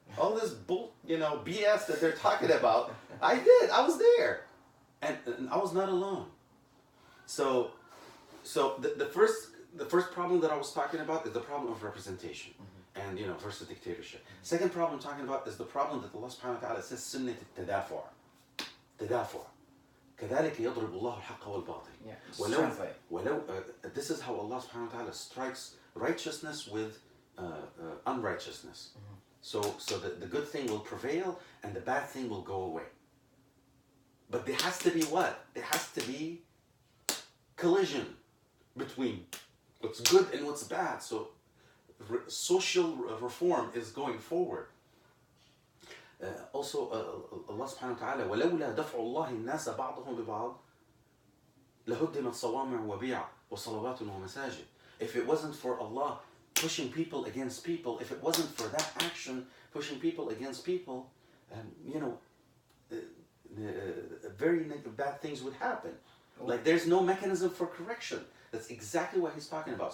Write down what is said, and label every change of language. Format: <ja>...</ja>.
<en>All this BS that they're talking about, I did. I was there. And I was not alone. So the first problem that I was talking about is the problem of representation, and versus dictatorship. Second problem I'm talking about is the problem that Allah subhanahu wa ta'ala says sunnat al-tadafu'.</en> <ar>Tadafu'. كذلك يضرب الله الحق والباطل.</ar> <en>This is how Allah subhanahu wa ta'ala strikes righteousness with unrighteousness. So the good thing will prevail and the bad thing will go away. But there has to be what? There has to be collision between what's good and what's bad. So social reform is going forward. Also,</en> <ar>Allah subhanahu wa ta'ala, وَلَوْلَا دَفْعُ اللَّهِ النَّاسَ بَعْضَهُمْ بِبَعْضٍ لَهُدِّمَتْ صَوَامِعُ وَبِيَعٌ وَصَلَوَاتٌ وَمَسَاجِدٌ.</ar> <en>If it wasn't for Allah pushing people against people, if it wasn't for that action pushing people against people, very bad things would happen. Like there's no mechanism for correction. That's exactly what he's talking about.</en>